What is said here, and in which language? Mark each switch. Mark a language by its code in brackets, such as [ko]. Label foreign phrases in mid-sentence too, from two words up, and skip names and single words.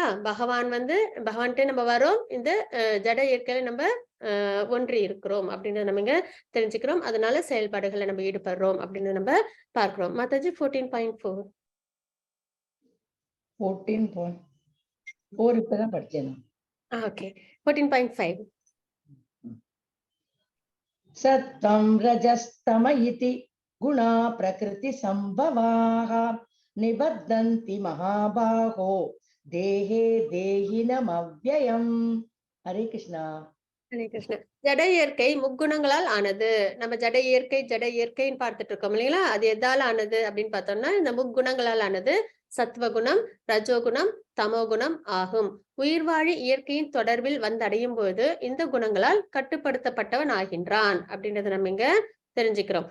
[ta] பகவான் வந்து பகவான்கிட்ட நம்ம வரோம், இந்த ஜட இயற்கையில நம்ம ஒன்றி இருக்கிறோம் அப்படின்றத நம்ம இங்க தெரிஞ்சுக்கிறோம். அதனால செயல்பாடுகளை நம்ம ஈடுபடுறோம் அப்படின்னு நம்ம பார்க்கிறோம். மாதாஜி 14.4. 14.4 இப்பதான் படிச்சேன். ஓகே, 14.5. [sa] सत्त्वं रजस्तम इति गुणा प्रकृति संभवाः निबद्धन्ति महाबाहो देहे देहिनमव्ययम्. हरे कृष्णा. हरे कृष्ण. [ta] ஜட இயற்கை முக்குணங்களால் ஆனது. நம்ம ஜட இயற்கைன்னு பார்த்துட்டு இருக்கோம் இல்லைங்களா? அது எதால ஆனது அப்படின்னு பார்த்தோம்னா இந்த முக்குணங்களால் ஆனது. சத்வகுணம், ரஜோகுணம், தமோகுணம் ஆகும். உயிர்வாழி இயற்கையின் தொடர்பில் வந்தடையும் போது இந்த குணங்களால் கட்டுப்படுத்தப்பட்டவன் ஆகின்றான் அப்படின்றத நம்ம இங்க தெரிஞ்சுக்கிறோம்.